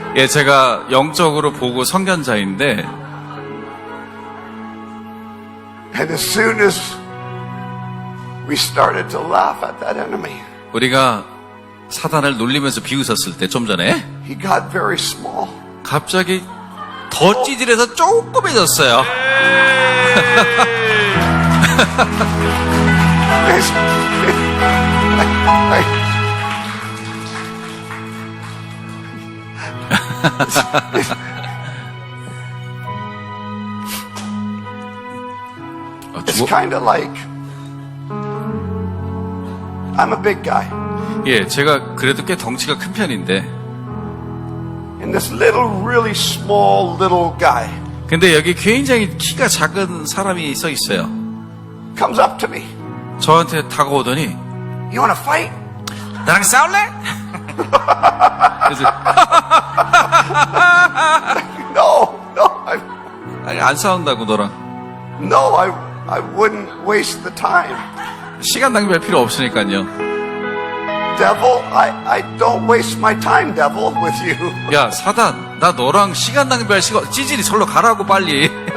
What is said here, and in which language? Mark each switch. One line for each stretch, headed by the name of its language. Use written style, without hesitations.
Korean: 예, 제가 영적으로 보고 선견자인데
English: And as soon as we started to laugh at that enemy,
Korean: 우리가 사단을 놀리면서 비웃었을 때 좀 전에
English: he got very small.
Korean: 갑자기 더 찌질해서 조그매졌어요.
English: It's kind of like I'm a big guy,
Korean: 예, 제가 그래도 꽤 덩치가 큰 편인데
English: and this really small little guy
Korean: 근데 여기 굉장히 키가 작은 사람이 서 있어요.
English: comes up to me.
Korean: 저한테 다가오더니
English: You want to fight?
Korean: 나랑 싸울래? 그래서
English: No,
Korean: 아니, 안 싸운다고 너랑
English: no, I wouldn't waste the time.
Korean: 시간 낭비할 필요 없으니까요.
English: Devil, I don't waste my time, devil, with you.
Korean: 야 사단, 나 너랑 시간 낭비할 시간 찌질이 절로 가라고 빨리.